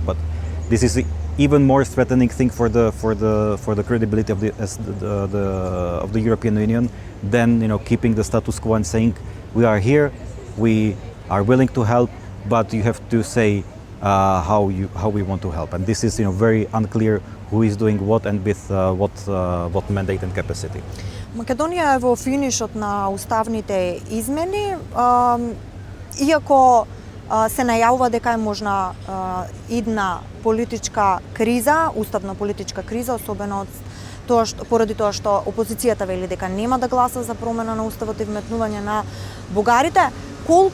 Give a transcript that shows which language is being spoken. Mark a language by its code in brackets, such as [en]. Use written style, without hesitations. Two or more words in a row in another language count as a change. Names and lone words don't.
[en] But this is even more threatening thing for the credibility of the European Union than keeping the status quo and saying we are here, we are willing to help, but you have to say how we want to help. And this is very unclear who is doing what and with what mandate and capacity. [mk] Македонија е во финишот на уставните измени, иако се најавува дека е можна идна политичка криза, уставна политичка криза, особено поради тоа што опозицијата вели дека нема да гласа за промена на уставот и вметнување на бугарите.